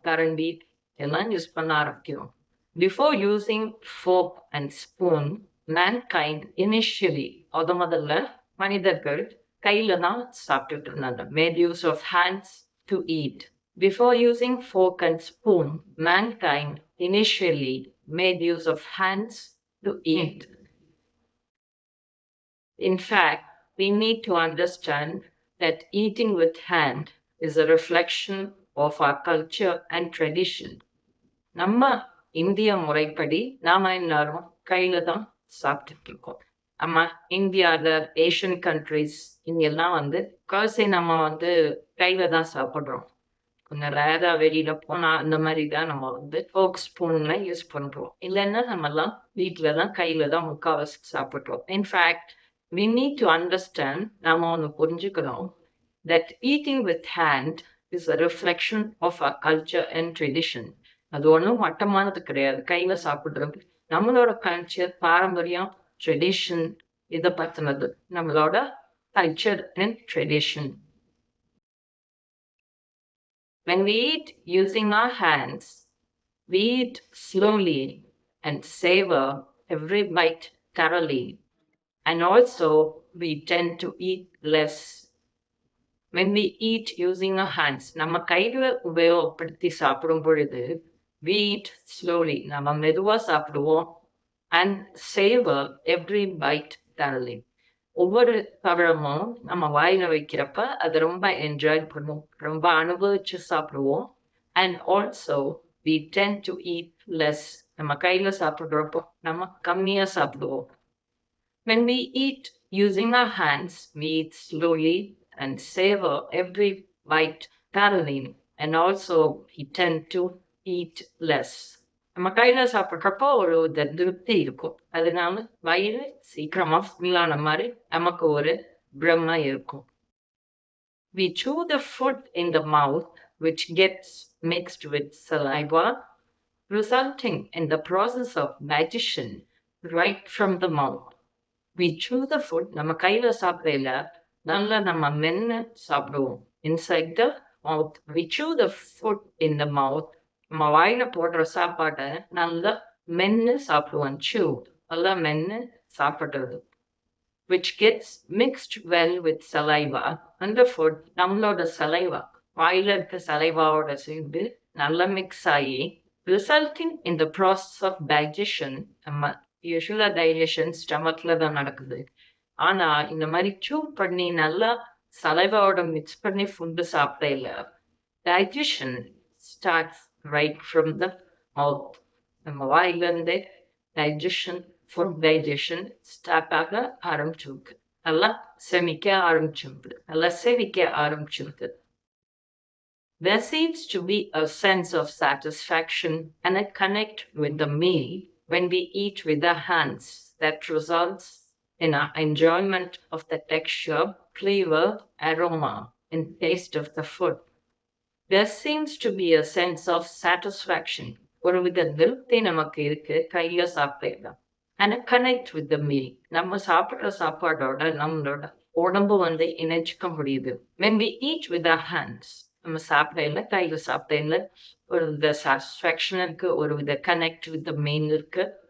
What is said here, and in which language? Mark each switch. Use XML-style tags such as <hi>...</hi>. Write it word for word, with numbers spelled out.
<ta>கரண்டி இதெல்லாம் யூஸ் பண்ண ஆரம்பிக்கிறோம்.</ta> <en>before using fork and spoon mankind initially,</en> <ta>முத முதல்ல மனிதர்கள் கையில தான் சாப்பிட்டுட்டு இருந்தாங்க.</ta> <en>Made use of hands to eat. Before using fork and spoon mankind initially made use of hands to eat. In fact, we need to understand that eating with hand is a reflection of our culture and tradition.</en> <ta>நம்ம இந்திய முறைப்படி நாம எல்லாரும் கையில தான் சாப்பிட்டுட்டு இருக்கோம். நம்ம இந்தியாவில், ஏஷியன் கண்ட்ரிஸ் இங்கெல்லாம் வந்து காசை நம்ம வந்து கையில தான் சாப்பிட்றோம். கொஞ்சம் ரேரா வெளியில போனா அந்த மாதிரி தான் நம்ம வந்து ஃபோக் ஸ்பூன்ல யூஸ் பண்றோம். இல்லைன்னா நம்ம எல்லாம் வீட்டில தான் கையில தான் முக்காவாசி சாப்பிட்றோம்.</ta> <en>in fact we need to understand,</en> <ta>நாம ஒன்று புரிஞ்சுக்கணும்,</ta> <en>that eating with hand is a reflection of our culture and tradition.</en> <ta>அது ஒன்றும் மட்டமானது கிடையாது. கையில சாப்பிடுறது நம்மளோட கல்ச்சர், பாரம்பரியம், ட்ரெடிஷன், இதை பத்தினது நம்மளோட</ta> <en>Culture and tradition. When we eat using our hands, we eat slowly and savor every bite thoroughly, and also we tend to eat less. When we eat using our hands,</en> <ta>நம்ம கைகளை உபயோகப்படுத்தி சாப்பிடும் பொழுது</ta> <en>we eat slowly,</en> <ta>நம்ம மெதுவாக சாப்பிடுவோம்,</ta> <en>and savor every bite thoroughly.</en> <ta>ஒவ்வொரு பழமும் நம்ம வாயில வைக்கிறப்ப அதை ரொம்ப என்ஜாய் பண்ணுவோம், ரொம்ப அனுபவிச்சு சாப்பிடுவோம்.</ta> <en>and also we tend to eat less,</en> <ta>நம்ம கையில சாப்பிடுறப்போ நம்ம கம்மியாக சாப்பிடுவோம்.</ta> <en>When we eat using our hands, we eat slowly and savor every bite thoroughly, and also we tend to eat less.</en> <ta>நம்ம கையில சாப்பிட்றப்போ ஒரு இது திருப்தி இருக்கும். அதனால வயிறு சீக்கிரமா ஃபுல் ஆன மாதிரி நமக்கு ஒரு பிரம்மை இருக்கும்.</ta> <en>We chew the food in the mouth, which gets mixed with saliva, resulting in the process of digestion right from the mouth. We chew the food,</en> <ta>நம்ம கையில சாப்பிடல, நல்லா நம்ம மென்னு சாப்பிடுவோம்.</ta> <en>inside the mouth we chew the food in the mouth,</en> <ta>நம்ம வாயில போடுற சாப்பாட்டை நல்லா மென்னு சாப்பிடுவோம்.</ta> <en>chew</en> <ta>நல்லா மென்னு சாப்பிடுறது,</ta> <en>which gets mixed well with saliva, and the food நம்மளோட saliva,</en> <ta>வாயில இருக்க சலைவாவோட சேர்ந்து நல்லா மிக்ஸ் ஆகி</ta> <en>resulting in the process of digestion.</en> <ta>நம்ம யூஸ்வலாக டைஜஷன் ஸ்டமக்ல தான் நடக்குது. ஆனா இந்த மாதிரி chew பண்ணி நல்லா சலைவாவோட மிக்ஸ் பண்ணி food சாப்பிடையில</ta> <en>digestion starts right from the mouth.</en> <ta>நம்ம வாயிலிருந்தே டைஜஷன், ஃபுட் டைஜஷன் ஸ்டார்ட் ஆக ஆரம்பிச்சிருக்கு, நல்லா செமிக்க ஆரம்பிச்சிருக்கு, நல்லா செவிக்க ஆரம்பிச்சிருக்கு.</ta> <en>There seems to be a sense of satisfaction and a connect with the meal when we eat with our hands that results in our enjoyment of the texture, flavor, aroma, and taste of the food. There seems to be a sense of satisfaction,</en> <ta>ஒரு வித திருப்தி நமக்கு இருக்கு கையில சாப்பிடலாம்.</ta> <en>and a connect with the meal,</en> <ta>நம்ம சாப்பிடுற சாப்பாடோட நம்மளோட உடம்பு வந்து இணைச்சிக்க முடியுது.</ta> <en>when we eat with our hands,</en> <ta>நம்ம சாப்பிட இல்லை, காய்கள் சாப்பிட இல்லை, ஒரு வித சாட்டிஸ்ஃபேக்ஷன் இருக்கு, ஒரு வித</ta> <en>connect with the main</en> <ta>இருக்கு.</ta>